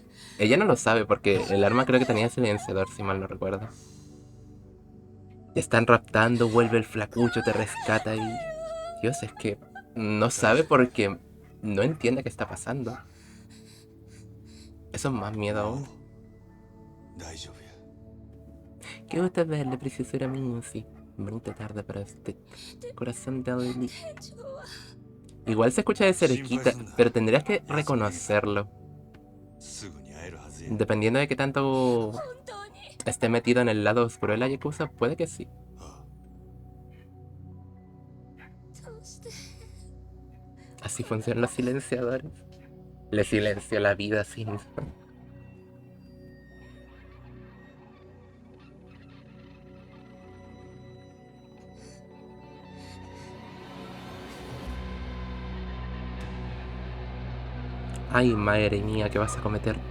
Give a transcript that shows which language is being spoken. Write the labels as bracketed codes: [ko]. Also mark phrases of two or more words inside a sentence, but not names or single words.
[es] Ella no lo sabe porque el arma creo que tenía silenciador, si mal no recuerdo. Te están raptando, vuelve el flacucho, te rescata y... Dios, es que no sabe porque no entiende qué está pasando. Eso es más miedo aún. [ja] 大丈夫や。 [es] Qué gusto verle, preciosura mía, sí. Bonita tarde para usted. Corazón de Lily. Igual se escucha de cerquita, pero tendrías que reconocerlo. [ja] すぐに会えるはずや。 [es] Dependiendo de qué tanto esté metido en el lado oscuro de la Yakuza, puede que sí. Así funcionan los silenciadores. Le silenció la vida así mismo. Ay, madre mía, ¿qué vas a cometer?